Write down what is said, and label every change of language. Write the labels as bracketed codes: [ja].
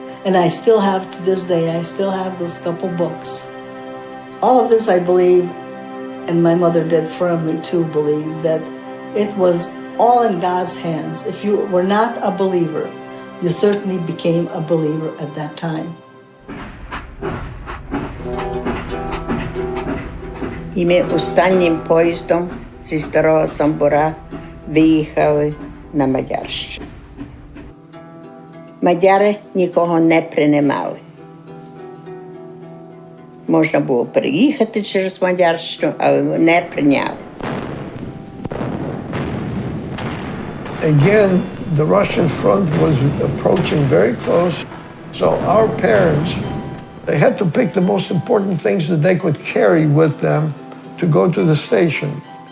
[en] And I still have, to this day, I still have those couple books. All of this, I believe, and my mother did firmly too believe, that it was all in God's hands. If you were not a believer, you certainly became a believer at that time. [uk] І ми останнім поїздом зі Старого Самбора виїхали на Мадярщину. Мадяри нікого не приймали. Можна було переїхати через Мадярщину, але не прийняли. [en] Again, the Russian front was approaching very close. So our parents, they had to pick the most important things that they could carry with them to go to the station.